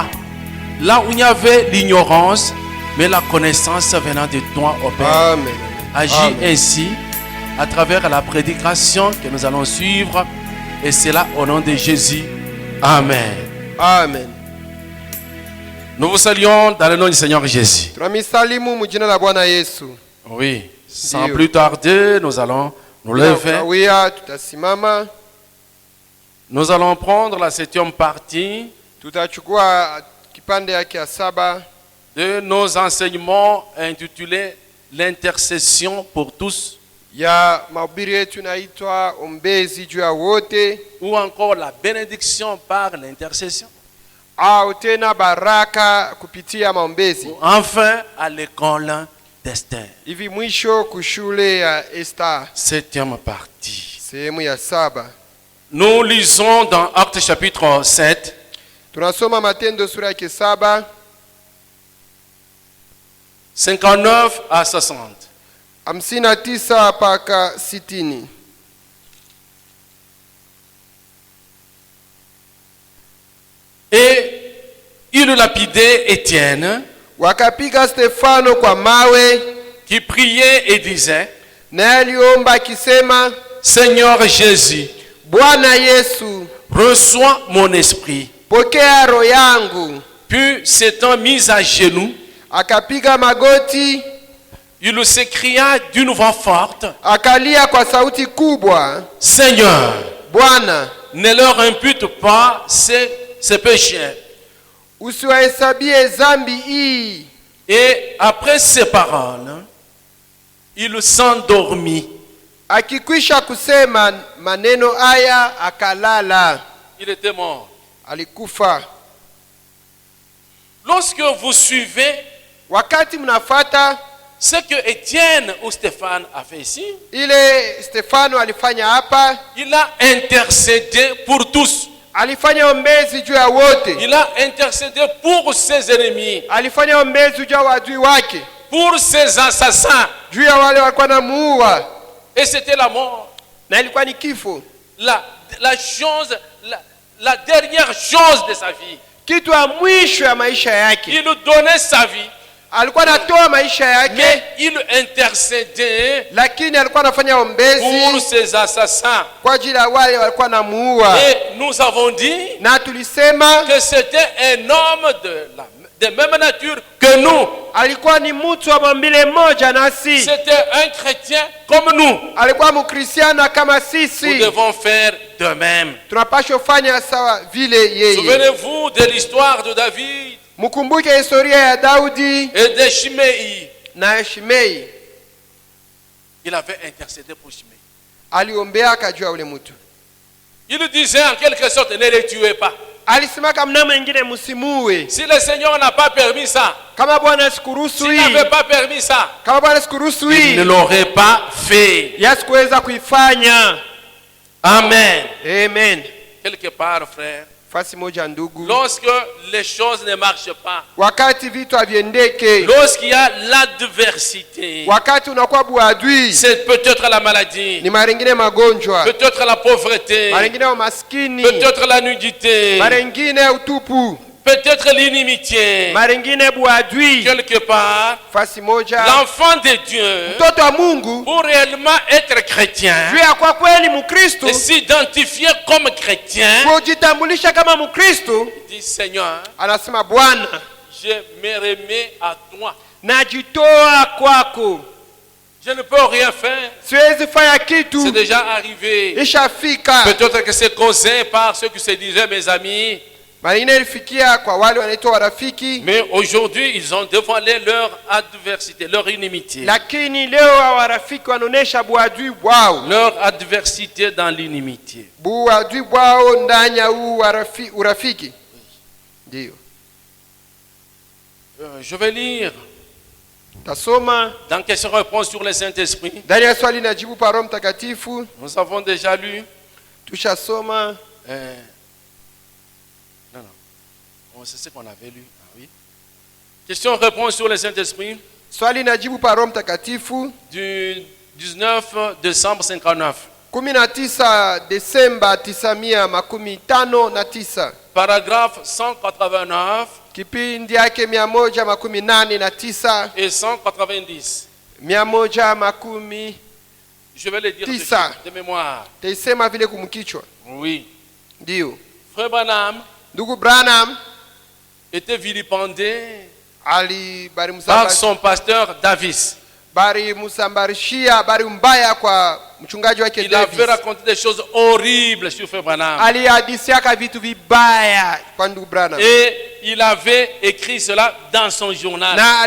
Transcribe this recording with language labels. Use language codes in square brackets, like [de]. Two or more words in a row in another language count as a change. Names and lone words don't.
[fr] Là où il y avait l'ignorance, mais la connaissance venant de toi, ô Père. Amen. Agis ainsi à travers la prédication que nous allons suivre. Et c'est là au nom de Jésus. Amen. Amen. Nous vous saluons dans le nom du Seigneur Jésus. [sw] Tunamisalimu mujina la Bwana Yesu. [fr] Oui, sans plus tarder, nous allons nous lever. [sw] Tutasimama. [fr] Nous allons prendre la 7e partie [sw] Tutachukua kipande yake ya 7 [fr] de nos enseignements intitulés l'intercession pour tous, [sw] ya mahubiri yetu inaitwa ombezi juu ya wote, [fr] ou encore la bénédiction par l'intercession, [sw] au tena baraka kupitia maombezi. [fr] enfin à l'école d'Esther. [sw] Hivi mwisho kushule ya Esther, [fr] 7e partie. [sw] sehemu ya 7. [fr] Nous lisons dans Actes chapitre 7, [sw] Tunasoma Matendo sura yake 7 [fr] 59 à 60. [sw] 59 mpaka 60. [fr] Et il lapidait Étienne, [sw] Wakapiga Stefano kwa mawe, [fr] qui priait et disait: [sw] naye aliomba akisema, [fr] Seigneur Jésus, [sw] Bwana Yesu, [fr] reçois mon esprit. [sw] pokea roho yangu. [fr] Puis s'étant mis à genoux, [sw] Akapiga magoti, [fr] il s'écria d'une voix forte: [sw] akalia kwa sauti kubwa, [fr] Seigneur, [sw] Bwana, [fr] ne leur impute pas ces péchés. [sw] usiwahesabie dhambi hii. [fr] Et après ces paroles, il s'endormit. [sw] Akikwisha kusema maneno haya akalala, [fr] Il était mort. [sw] alikufa. [fr] Lorsque vous suivez [sw] Wakati mnafata [fr] ce que Étienne ou Stéphane a fait ici, [sw] ile Stefano alifanya hapa, [fr] il a intercédé pour tous. [sw] alifanya ombezi juu ya wote. [fr] Il a intercédé pour ses ennemis, [sw] Alifanya ombezi juu ya wadui wake, [fr] pour ses assassins. [sw] juu ya wale walikuwa namuua, [fr] Et c'était la mort. [sw] na ilikuwa ni kifo. [fr] La dernière chose de sa vie. [sw] Kitu ya mwisho ya maisha yake. [fr] Il donnait sa vie, [sw] Alikuwa anatoa maisha yake, [fr] mais il intercédait [sw] lakini alikuwa anafanya [fr] pour [sw] ombezi [fr] ses assassins. [sw] kwa ajili ya wale walikuwa namuua. [fr] Et nous avons dit [sw] Na tulisema [fr] que c'était un homme de même nature que nous. [sw] alikuwa ni mtu wa maumbile moja nasi. [fr] C'était un chrétien comme nous. [sw] Alikuwa mkristiana kama [fr] Nous [sw] sisi. [fr] devons faire de même. [sw] Tunapaswa fanya sawa vile yeye. [fr] Souvenez-vous de l'histoire de David [sw] Mkumbuke historia ya Daudi [fr] et de Shimei. [sw] na Shimei. [fr] Il avait intercédé pour Shimei. [sw] Aliombea akajua ule mtu. [fr] Il disait en quelque sorte: ne les tuez pas. [sw] Alisema kama mwingine msimuue. [fr] Si le Seigneur n'a pas permis ça, [sw] Kama Bwana sikuruhusu [fr] s'il [sw] hii, [fr] n'avait pas permis ça, [sw] kama Bwana sikuruhusu [fr] il ne [sw] hii, [fr] l'aurait pas fait. [sw] yasikuweza kuifanya. [fr] Amen. [sw] Amen. [fr] Quelque part, frère, [sw] Fasi moja ndugu, [fr] lorsque les choses ne marchent pas, [sw] wakati vitu haviendeke, [fr] lorsqu'il y a l'adversité, [sw] wakati unakuwa buadui, [fr] c'est peut-être la maladie, [sw] ni mara ingine magonjwa, [fr] peut-être la pauvreté, [sw] mara ingine umaskini, [fr] peut-être la nudité, [sw] mara ingine utupu, [fr] peut-être l'inimitié. [sw] mara ingine buadui. [fr] Quelque part, [sw] Fasi moja, [fr] l'enfant de Dieu, [sw] mtoto wa Mungu [fr] pour réellement être chrétien [sw] juu ya kwa kweli Mkristo, [fr] et s'identifier comme chrétien, [sw] kujitambulisha kama Mkristo, [fr] il dit: Seigneur, [sw] anasema Bwana, [fr] je me remets à toi. [sw] najitoa kwako, [fr] Je ne peux rien faire. [sw] siwezi fanya [fr] C'est [sw] kitu, [fr] déjà arrivé. [sw] ishafika. [fr] Peut-être que c'est causé par ceux qui se disaient mes amis. [sw] Mara ilifikia kwa wale wanaitwa warafiki. [fr] Mais aujourd'hui, ils ont dévoilé leur adversité, leur inimitié. [sw] Lakini leo warafiki wanaonesha buadui bwao. [fr] Leur adversité dans l'inimitié. [sw] Buadui bwao ndani ya urafiki. Ndio. [fr] Je vais lire. [sw] Tasoma. [fr] Dans question-réponse sur le Saint-Esprit. [sw] Ndani ya swali na jibu pa Roho Mtakatifu. [fr] Nous avons déjà lu. [sw] Tushasoma. [fr] Non. C'est ce qu'on avait lu. Ah, oui. Question-réponse sur le Saint-Esprit. [sw] Swali na jibu pa Roho Mtakatifu. [fr] Du 19 décembre 59. [sw] 19 Desemba 1959. [fr] Paragraphe 189. [sw] Kipindi yake 189 [fr] et 190. [sw] 110. [fr] Je vais le dire de mémoire. [sw] Taisema vile kumkichwa. [fr] Oui. [sw] Ndio. [fr] Frère Branham. [sw] Ndugu Branham [fr] était vilipendé par son pasteur Davis. Il avait raconté des choses horribles sur Frère Branham. Et il avait écrit cela dans son journal.